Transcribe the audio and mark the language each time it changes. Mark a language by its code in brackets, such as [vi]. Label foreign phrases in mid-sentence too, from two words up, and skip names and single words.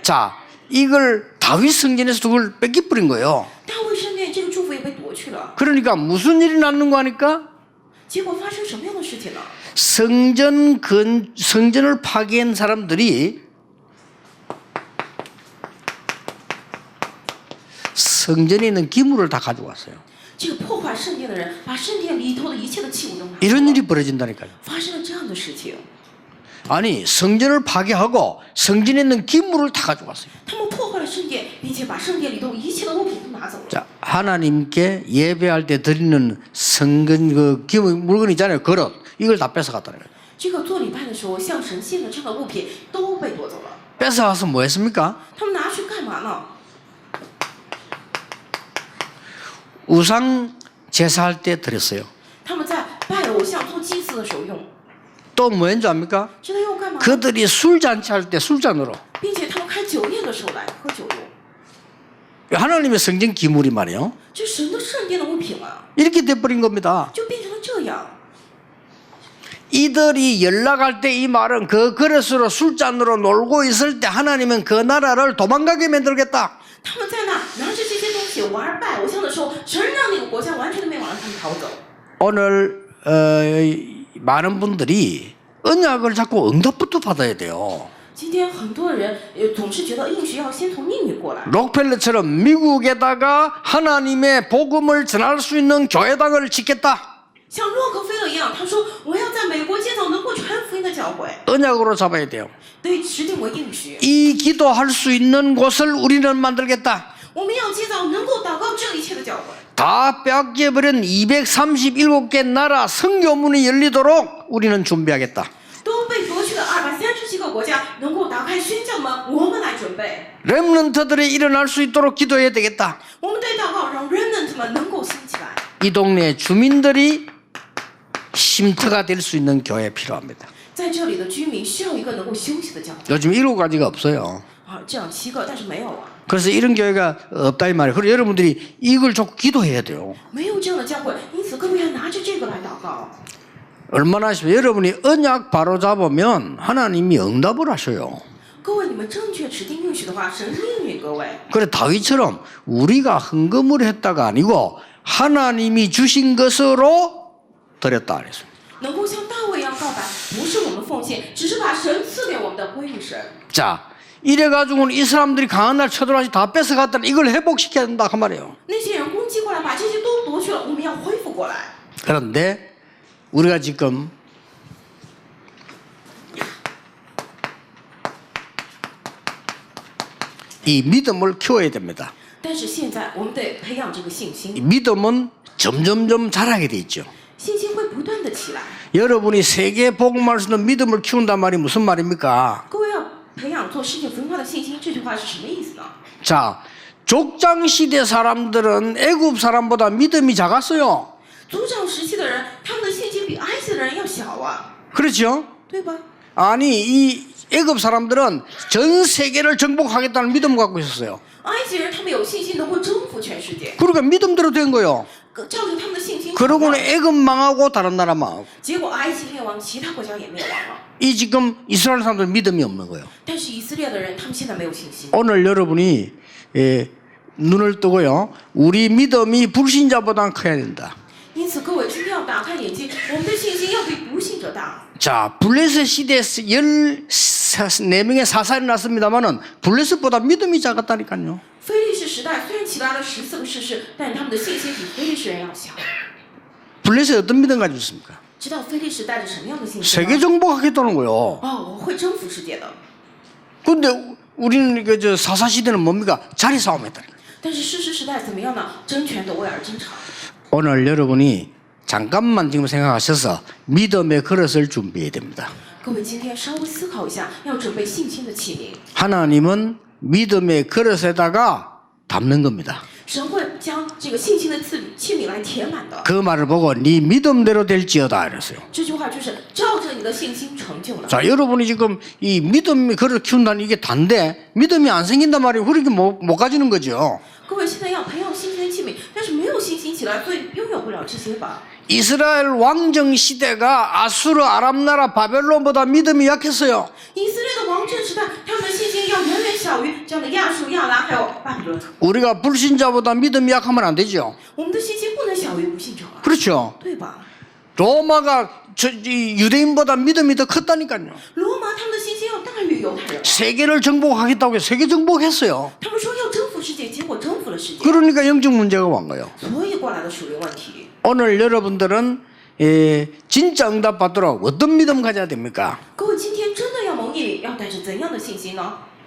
[ko] 자, 이걸 다윗 성전에서 그걸 뺏기버린 거예요. [zh] 大卫圣殿这个祝福也被夺去了， [ko] 그러니까 무슨 일이 났는 거 아니까? [zh] 结果发生什么样的事情呢？ [ko] 성전을 파괴한 사람들이 성전에 있는 기물을 다 가져왔어요. [zh] 这个破坏圣殿的人把圣殿里头的一切的器物都拿走 [ko] 이런 [zh] 了， [ko] 일이 벌어진다니까요. [zh] 发生了这样的事情。 [ko] 아니 성전을 파괴하고 성전에 있는 기물을 다 가져왔어요. [zh] 他们破坏了圣殿，并且把圣殿里头一切的物品都拿走了。 [ko] 자, 하나님께 예배할 때 드리는 성전 그 기물 물건 있잖아요. 그릇 이걸 다 뺏어갔다는 거예요. [zh] 这个做礼拜的时候向神献的这样的物品都被夺走了。 [ko] 뺏어가서 뭐 했습니까? [zh] 他们拿去干嘛呢？ [ko] 우상 제사할 때 드렸어요. [zh] 他们在拜偶像做祭祀的时候用， [ko] 또 뭐 했는지 압니까? [zh] 知道用干嘛？ [ko] 그들이 술잔치 할 때 술잔으로 [zh] 并且他们开酒宴的时候来喝酒用， [ko] 하나님의 성전 기물이 말이에요. [zh] 这神的圣殿的物品啊， [ko] 이렇게 돼버린 겁니다. [zh] 就变成了这样。 [ko] 이들이 연락할 때 이 말은 그 그릇으로 술잔으로 놀고 있을 때 하나님은 그 나라를 도망가게 만들겠다. [zh] 他们在那拿着这些东西玩拜偶像的时候，神让那个国家完全的灭亡，让他们逃走。 [ko] 오늘 많은 분들이 언약을 자꾸 응답부터 받아야 돼요. [zh] 今天很多人总是觉得应许要先从应允过来， [ko] 록펠러처럼 미국에다가 하나님의 복음을 전할 수 있는 교회당을 짓겠다. [zh] 像洛克菲勒一样，他说我要在美国建造能够传福音的教会， [ko] 언약으로 잡아야 돼요. [zh] 对，指定为应许。 [ko] 이 기도할 수 있는 곳을 우리는 만들겠다. [zh] 我们要建造能够祷告这一切的教会。 [ko] 다 빼앗겨버린 237개 나라 선교문이 열리도록 우리는 준비하겠다. [zh] 都被夺去的237个国家能够打开宣教门，我们来准备。 [ko] 렘넌트들이 일어날 수 있도록 기도해야 되겠다. [zh] 我们对祷告，让 remnant 们能够兴起来。 [ko] 이 동네 주민들이 쉼터가 될 수 있는 교회 필요합니다. [zh] 在这里的居民需要一个能够休息的教会 [ko] 요즘 7가지가 없어요. [zh] 啊，这样7个，但是没有啊， [ko] 그래서 이런 교회가 없다 이 말이에요. 그래서 여러분들이 이걸 자꾸 기도해야 돼요. [zh] 没有这样的教会，因此各位要拿着这个来祷告。 [ko] 얼마나 하시면 여러분이 언약 바로 잡으면 하나님이 응답을 하셔요. [zh] 各位，你们正确指定应许的话，神应允各位。 [ko] 그래 다윗처럼 우리가 헌금을 했다가 아니고 하나님이 주신 것으로 드렸다 그랬어요. [zh] 能够像大卫一样告白，不是我们奉献，只是把神赐给我们的归于神。 [ko] 자, 이래가지고는 이 사람들이 강한 날 쳐들어와서 다 뺏어갔다는 이걸 회복시켜야 된다 그 말이에요. [zh] 那些人攻击过来，把这些都夺去了，我们要恢复过来。 [ko] 그런데 우리가 지금 이 믿음을 키워야 됩니다. [zh] 但是现在我们得培养这个信 [ko] 이 [zh] 心， [ko] 믿음은 점점점 자라게 돼 있죠. [zh] 信心会不断的起来。 [ko] 여러분이 세계 복음을 쓰는 믿음을 키운단 말이 무슨 말입니까? [zh] 各位要培养做世界福音化的信心，这句话是什么意思呢？ [ko] 자, 족장 시대 사람들은 애굽 사람보다 믿음이 작았어요. [zh] 族长时期的人，他们的信心比埃及的人要小啊， [ko] 그렇죠? [zh] 对吧？ [ko] 아니 이 애굽 사람들은 전 세계를 정복하겠다는 믿음을 갖고 있었어요. [zh] 埃及人他们有信心能够征服全世界， [ko] 그러니까 믿음대로 된 거예요. [zh] 照着他们的信心。 [ko] 그러고는 애굽 망하고 다른 나라 망하고. [zh] 结果埃及灭亡，其他国家也灭亡了。 [ko] 이 지금 이스라엘 사람들 믿음이 없는 거예요. [zh] 但是以色列的人，他们现在没有信心。 [ko] 오늘 여러분이 눈을 뜨고요. 우리 믿음이 불신자보다 커야 된다. [zh] 因此，各位今天要打开眼睛，我们的信心要比不信者大。 [ko] 자, 블레셋 시대에서 14명의 사살이 났습니다만은 블레셋보다 믿음이 작았다니까요. [zh] 非利士时代虽然起来了14个士师，但他们的信心比非利士人要小。 [ko] 블레셋 어떤 믿음 가지고 있습니까? [zh] 知道非利士带着什么样的信心 [ko] 세계 [zh] 吗？ [ko] 정복하겠다는 거예요. [zh] 哦，我会征服世界的。 [ko] 근데 우리는 저 사사 시대는 뭡니까? 자리 싸움했다. [zh] 但是士师时代怎么样呢？争权夺位而争吵。 [ko] 오늘 여러분이 잠깐만 지금 생각하셔서 믿음의 그릇을 준비해야 됩니다. [zh] 各位今天稍微思考一下，要准备信心的器皿。 [ko] 하나님은 믿음의 그릇에다가 담는 겁니다. [zh] 神会将这个信心的器皿来填满的。 [ko] 그 말을 보고 네 믿음대로 될지어다 이랬어요. [zh] 这句话就是照着你的信心成就了。 [ko] 자, 여러분이 지금 이 믿음의 그릇 키운다는 이게 단데 믿음이 안 생긴단 말이에요. 그렇게 못 가지는 거죠. [zh] 各位现在要培养信心的器皿，但是没有信心起来，所以拥有不了这些吧。 [ko] 이스라엘 왕정 시대가 아수르 아람 나라 바벨론보다 믿음이 약했어요. [zh] 以色列的王政时代，他们的信心要远远小于这样的亚述、亚兰还有巴比伦。 [ko] 우리가 불신자보다 믿음이 약하면 안 되죠. [zh] 我们的信心不能小于不信者啊， [ko] 그렇죠. [zh] 对吧？ [ko] 로마가 이 유대인보다 믿음이 더 컸다니까요. [zh] 罗马他们的信心要大于犹太人， [ko] 세계를 정복하겠다고 해서 세계 정복했어요. [zh] 他们说要征服世界，结果征服了世界， [ko] 그러니까 영적 문제가 온 거예요. [zh] 所以过来的属灵问题。 [ko] 오늘 여러분들은 진짜 응답 받도록 어떤 믿음 가져야 됩니까? [zh] 各位今天真的要蒙应允，要带着怎样的信心呢？